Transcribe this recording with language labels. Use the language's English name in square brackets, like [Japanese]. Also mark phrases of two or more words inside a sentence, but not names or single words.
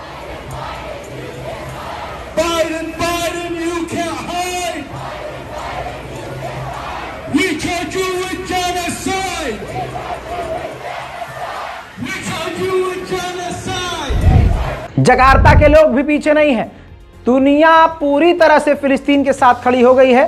[English] Biden, you can't hide. We charge you with genocide. We charge you with genocide. [Hindi] जकार्ता के लोग भी पीछे नहीं हैं। दुनिया पूरी तरह से फिलिस्तीन के साथ खड़ी हो गई है।